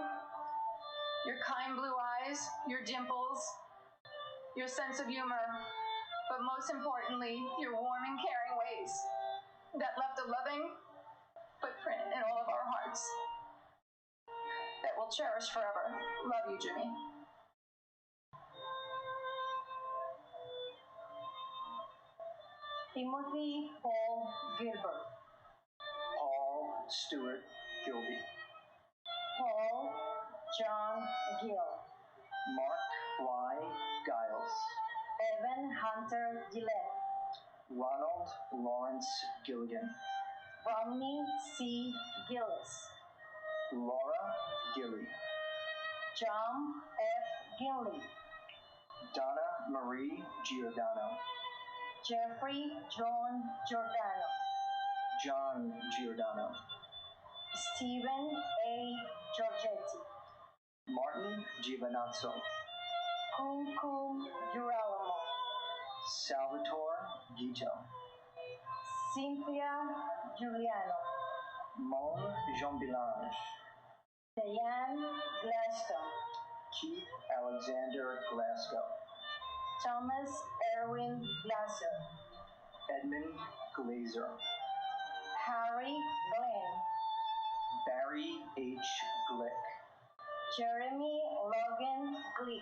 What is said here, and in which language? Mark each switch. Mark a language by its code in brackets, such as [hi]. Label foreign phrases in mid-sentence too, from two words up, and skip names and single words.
[en] Your kind blue eyes, your dimples, your sense of humor, but most importantly, your warm and caring ways that left a loving footprint in all of our hearts that we'll cherish forever. Love you, Jimmy. Timothy Paul Gilbert. Paul Stewart Gilby. Paul John Gill. Mark Y. Giles. Evan Hunter Gillette. Ronald Lawrence Gilligan. Romney C. Gillis. Laura Gilly. John F. Gilly. Donna Marie Giordano. Jeffrey John Giordano. John Giordano. Stephen A. Giorgetti. Martin Giovanazzo. Kunku Girolamo. Salvatore Guito. Cynthia Giuliano. Mon Jean-Bilange. Diane Glaston. Keith Alexander Glasgow. Thomas Erwin Glasser. Edmund Glazer, Harry Glenn, Barry H. Glick, Jeremy Logan Glick,